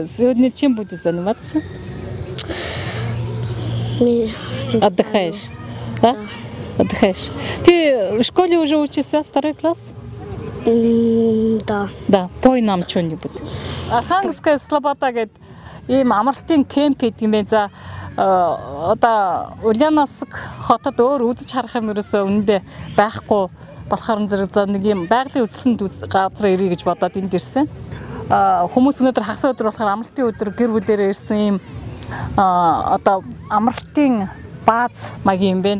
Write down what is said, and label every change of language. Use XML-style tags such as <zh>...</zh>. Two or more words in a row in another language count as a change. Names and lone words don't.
<ru>Сегодня чем будешь заниматься? Отдыхаешь? Да? Отдыхаешь. Ты в школе уже учишься, 2 класс? Да. Да. Пой нам что-нибудь. Архангельская слобода говорит,</ru> <mn>ийм амралтын кемп гэдэг юм байна. За одоо Ульяновск хотод өөр үзэж харах юм ерөөсөө үнэндээ байхгүй болохоор зэрэг за нэг юм байгалийн үзлэнд газар ирье гэж бодоод энд ирсэн. Хүмүүс өнөөдөр хагас өдөр болохоор амралтын өдөр гэр бүлээрээ ирсэн ийм одоо амралтын бааз маягийн юм байна.</mn>